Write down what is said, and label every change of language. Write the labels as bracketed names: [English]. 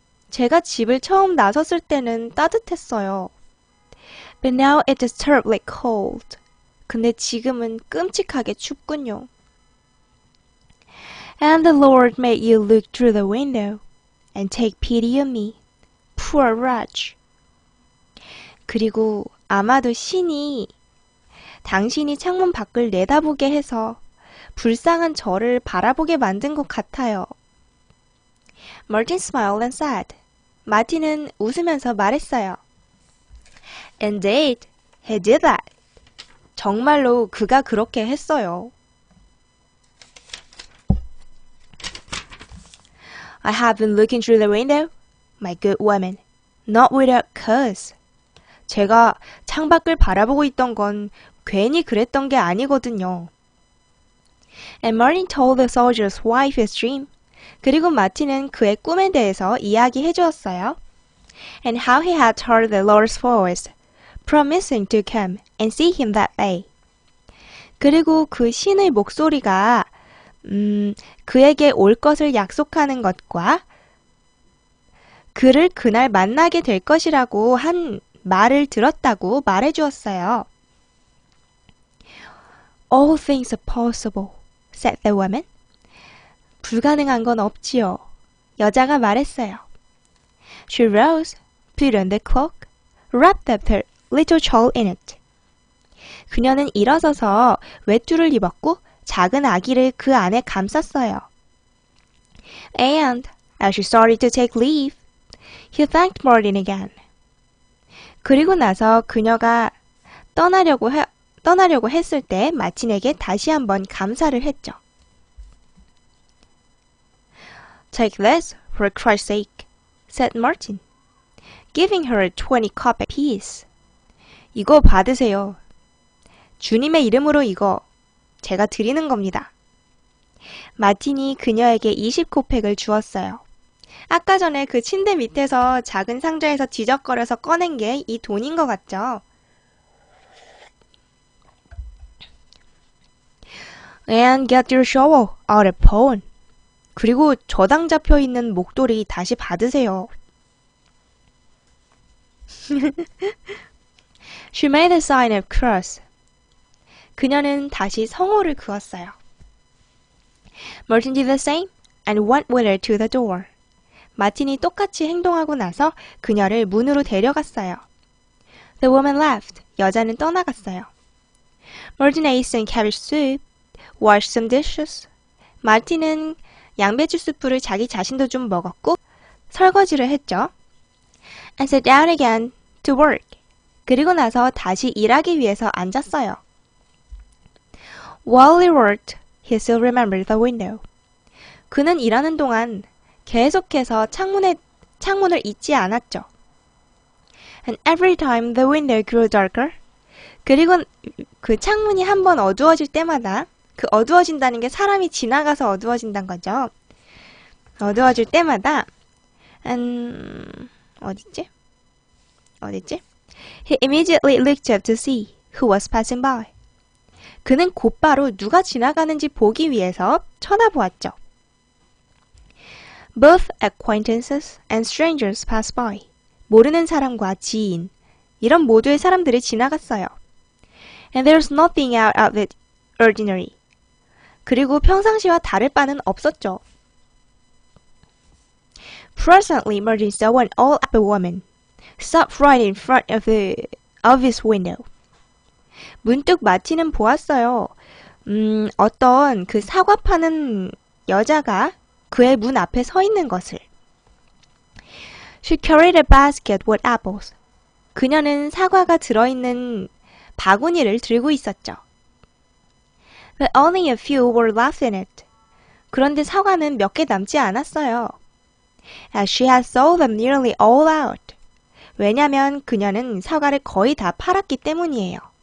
[Korean] 제가 집을 처음 나섰을 때는 따뜻했어요. [English] But now it is terribly cold. [Korean] 근데 지금은 끔찍하게 춥군요. [English] And the Lord made you look through the window and take pity on me, poor wretch. [Korean] 그리고 아마도 신이 당신이 창문 밖을 내다보게 해서 불쌍한 저를 바라보게 만든 것 같아요. [English] Martin smiled and said. [Korean] 마틴은 웃으면서 말했어요. [English] Indeed, he did that. [Korean] 정말로 그가 그렇게 했어요. [English] I have been looking through the window, my good woman, not without cause. [Korean] 제가 창밖을 바라보고 있던 건 괜히 그랬던 게 아니거든요. [English] And Martin told the soldier's wife his dream. [Korean] 그리고 마틴은 그의 꿈에 대해서 이야기해 주었어요. [English] And how he had heard the Lord's voice, promising to come and see him that day. [Korean] 그리고 그 신의 목소리가 그에게 올 것을 약속하는 것과 그를 그날 만나게 될 것이라고 한 말을 들었다고 말해주었어요. [English] All things are possible, said the woman. [Korean] 불가능한 건 없지요. 여자가 말했어요. [English] She rose, put on the cloak, wrapped up her little child in it. [Korean] 그녀는 일어서서 외투를 입었고 작은 아기를 그 안에 감쌌어요. [English] And, as she started to take leave, he thanked Martin again. [Korean] 그리고 나서 그녀가 떠나려고 했을 때 마틴에게 다시 한번 감사를 했죠. [English] Take this, for Christ's sake, said Martin, giving her a 20 piece. [Korean] 이거 받으세요. 주님의 이름으로 이거 제가 드리는 겁니다. 마틴이 그녀에게 20코팩을 주었어요. 아까 전에 그 침대 밑에서 작은 상자에서 뒤적거려서 꺼낸 게 이 돈인 것 같죠? [English] And get your shovel out of pawn. [Korean] 그리고 저당 잡혀 있는 목도리 다시 받으세요. [English] She made a sign of cross. [Korean] 그녀는 다시 성호를 그었어요. [English] Martin did the same and went with her to the door. [Korean] 마틴이 똑같이 행동하고 나서 그녀를 문으로 데려갔어요. [English] The woman left. [Korean] 여자는 떠나갔어요. [English] Martin ate some cabbage soup, washed some dishes. [Korean] 마틴은 양배추 수프를 자기 자신도 좀 먹었고 설거지를 했죠. [English] And sat down again to work. [Korean] 그리고 나서 다시 일하기 위해서 앉았어요. [English] While he worked, he still remembered the window. [Korean] 그는 일하는 동안 계속해서 창문을 잊지 않았죠. [English] And every time the window grew darker, [Korean] 그리고 그 창문이 한번 어두워질 때마다, 그 어두워진다는 게 사람이 지나가서 어두워진다는 거죠. 어두워질 때마다, 어딨지? [English] He immediately looked up to see who was passing by. [Korean] 그는 곧바로 누가 지나가는지 보기 위해서 쳐다보았죠. [English] Both acquaintances and strangers passed by. [Korean] 모르는 사람과 지인, 이런 모두의 사람들이 지나갔어요. [English] And there's nothing out of the ordinary. [Korean] 그리고 평상시와 다를 바는 없었죠. [English] Presently, Martin saw an old woman stop right in front of his window. [Korean] 문득 마틴은 보았어요. 어떤 그 사과 파는 여자가 그의 문 앞에 서 있는 것을. [English] She carried a basket with apples. [Korean] 그녀는 사과가 들어있는 바구니를 들고 있었죠. [English] But only a few were left in it. [Korean] 그런데 사과는 몇 개 남지 않았어요. [English] As she had sold them nearly all out. [Korean] 왜냐면 그녀는 사과를 거의 다 팔았기 때문이에요.